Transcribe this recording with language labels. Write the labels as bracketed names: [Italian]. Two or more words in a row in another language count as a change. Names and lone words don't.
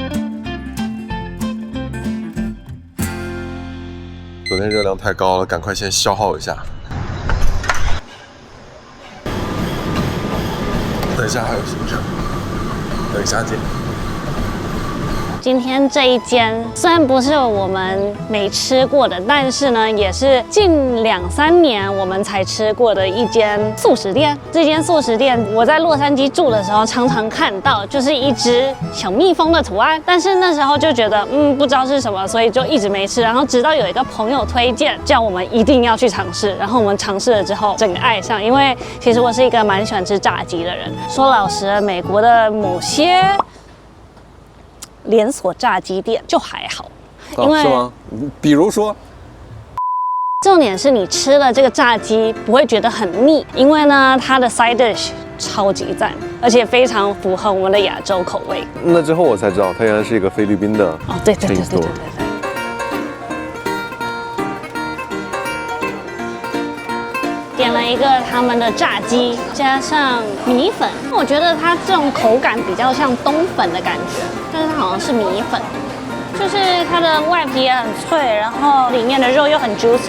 [Chinese] 昨天熱量太高了，趕快先消耗一下。等一下還有行程，等一下見。今天這一間雖然不是我們沒吃過的，但是呢，也是近2、3年我們才吃過的一間素食店。這間素食店我在洛杉磯住的時候常常看到，就是一隻小蜜蜂的圖案，但是那時候就覺得不知道是什麼，所以就一直沒吃。然後直到有一個朋友推薦，叫我們一定要去嘗試。然後我們嘗試了之後，整個愛上。因為其實我是一個蠻喜歡吃炸雞的人。說老實的，美國的某些連鎖炸雞店就還好，因為是嗎？比如說，重點是你吃了这個炸雞不會覺得很膩，因為呢它的 [English] side dish [Chinese] 超級讚，而且非常符合我們的亞洲口味。那之後我才知道，它原來是一個菲律賓的哦，對。點了一個他們的炸雞，加上米粉，我覺得它這種口感比較像冬粉的感覺，但是它好像是米粉，就是它的外皮也很脆，然後裡面的肉又很 juicy。